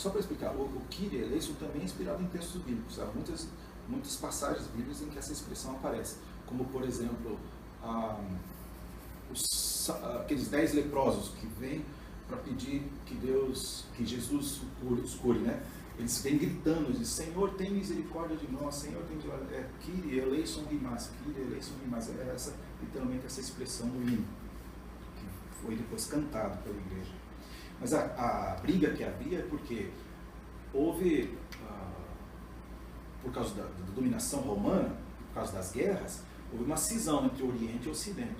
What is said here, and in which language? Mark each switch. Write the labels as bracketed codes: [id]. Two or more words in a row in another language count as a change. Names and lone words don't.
[pt] Só para explicar, o [el] Kyrie eleison [pt] também é inspirado em textos bíblicos. Há muitas passagens bíblicas em que essa expressão aparece, como por exemplo aqueles 10 leprosos que vêm para pedir que Jesus os cure, né? Eles vêm gritando, dizem, Senhor, tem misericórdia de nós, Senhor, tem misericórdia. [el] Kyrie eleison rimas, Kyrie eleison rimas. [pt] É literalmente essa expressão do hino, que foi depois cantado pela igreja. Mas a briga que havia é porque houve, por causa da dominação romana, por causa das guerras, houve uma cisão entre o Oriente e o Ocidente.